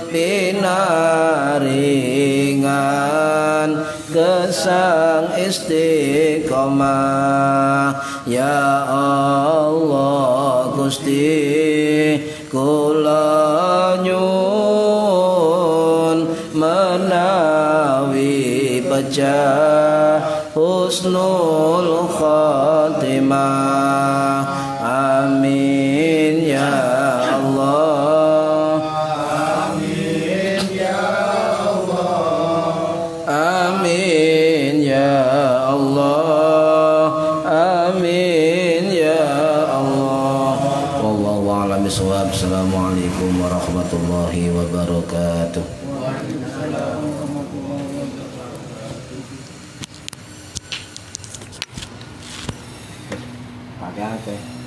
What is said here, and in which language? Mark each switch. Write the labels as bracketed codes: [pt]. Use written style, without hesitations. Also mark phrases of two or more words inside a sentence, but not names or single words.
[jv] pinaringan gesang istiqomah [ar] يا الله [jv] Gusti kula nyuwun menawi pecah [ar] حسن الخاتمة آمين يا الله آمين يا الله آمين يا الله آمين يا الله والله أعلم بالصواب. السلام عليكم ورحمة الله وبركاته. [id] Pakai apa?